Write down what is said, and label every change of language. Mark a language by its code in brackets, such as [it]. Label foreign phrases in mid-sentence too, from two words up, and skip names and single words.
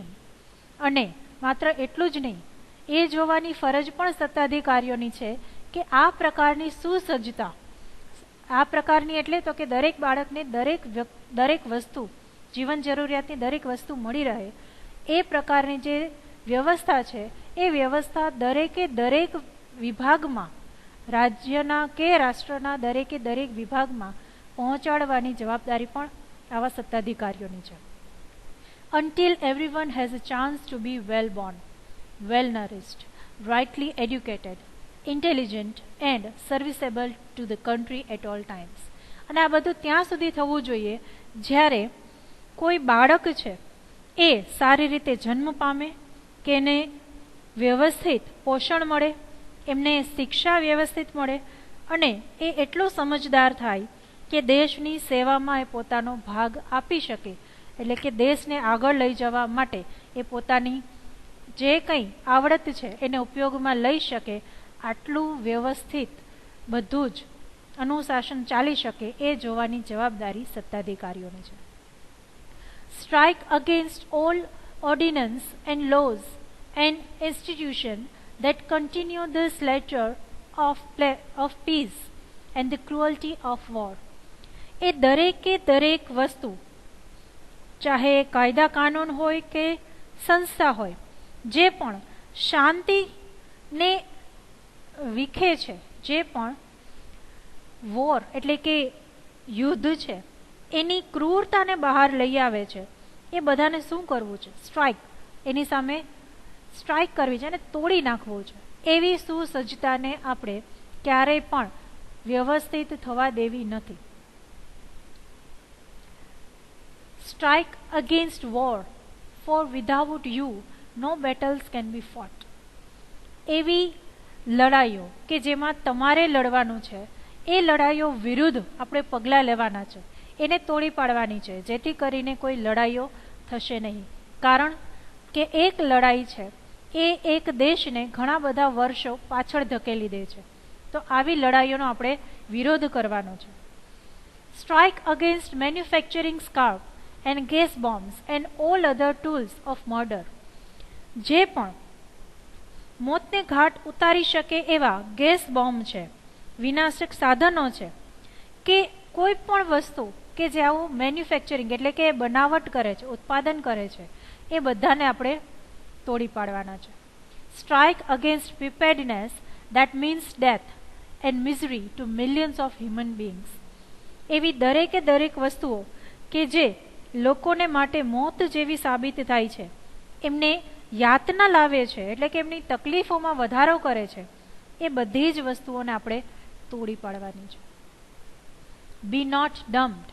[gu] અને માત્ર એટલું જ નહીં, એ જોવાની ફરજ પણ સત્તાધિકારીઓની છે કે આ પ્રકારની સુસજ્જતા, આ પ્રકારની એટલે તો કે દરેક બાળકને દરેક વસ્તુ, જીવન જરૂરિયાતની દરેક વસ્તુ મળી રહે એ પ્રકારની જે વ્યવસ્થા છે એ વ્યવસ્થા દરેકે દરેક વિભાગમાં, રાજ્યના કે રાષ્ટ્રના દરેકે દરેક વિભાગમાં પહોંચાડવાની જવાબદારી પણ આવા સત્તાધિકારીઓની છે. [en] Until everyone has a chance to be well born, well nourished, rightly educated, intelligent and serviceable to the country at all times. [gu] અને આ બધું ત્યાં સુધી થવું જોઈએ જ્યારે કોઈ બાળક છે એ સારી રીતે જન્મ પામે, કે એને વ્યવસ્થિત પોષણ મળે, એમને શિક્ષા વ્યવસ્થિત મળે અને એ એટલો સમજદાર થાય કે દેશની સેવામાં એ પોતાનો ભાગ આપી શકે, એટલે કે દેશને આગળ લઈ જવા માટે એ પોતાની જે કંઈ આવડત છે એને ઉપયોગમાં લઈ શકે. આટલું વ્યવસ્થિત બધું જ અનુશાસન ચાલી શકે એ જોવાની જવાબદારી સત્તાધિકારીઓની છે. [en] strike against all ordinance and laws and institutions that continue this letter of peace and the cruelty of war. [gu] એ દરેકે દરેક વસ્તુ, ચાહે કાયદા કાનૂન હોય કે સંસ્થા હોય, જે પણ શાંતિને વિખે છે, જે પણ વોર એટલે કે યુદ્ધ છે એની ક્રૂરતાને બહાર લઈ આવે છે, એ બધાને શું કરવું છે? સ્ટ્રાઇક, એની સામે સ્ટ્રાઇક કરવી છે અને તોડી નાખવું છે. એવી સુસજ્જતાને આપણે ક્યારેય પણ વ્યવસ્થિત થવા દેવી નથી. [en] Strike against war, for without you no battles can be fought. [gu] એવી લડાઈઓ કે જેમાં તમારે લડવાનું છે, એ લડાઈઓ વિરુદ્ધ આપણે પગલાં લેવાના છે, એને તોડી પાડવાની છે, જેથી કરીને કોઈ લડાઈઓ થશે નહીં. કારણ કે એક લડાઈ છે એ એક દેશને ઘણા બધા વર્ષો પાછળ ધકેલી દે છે. તો આવી લડાઈઓનો આપણે વિરોધ કરવાનો છે. [en] Strike against manufacturing scarf and gas bombs and all other tools of murder. [gu] જે પણ મોતને ઘાટ ઉતારી શકે એવા [en] gas bomb [gu] છે, વિનાશક સાધનો છે, કે કોઈ પણ વસ્તુ કે જે આવું મેન્યુફેક્ચરિંગ એટલે કે બનાવટ કરે છે, ઉત્પાદન કરે છે, એ બધાને આપણે તોડી પાડવાના છે. [en] Strike against preparedness that means death and misery to millions of human beings. [gu] એવી દરેકે દરેક વસ્તુઓ કે જે લોકોને માટે મોત જેવી સાબિત થાય છે, એમને યાતના લાવે છે, એટલે કે એમની તકલીફોમાં વધારો કરે છે, એ બધી જ વસ્તુઓને આપણે તોડી પાડવાની છે. [en] be not dumped.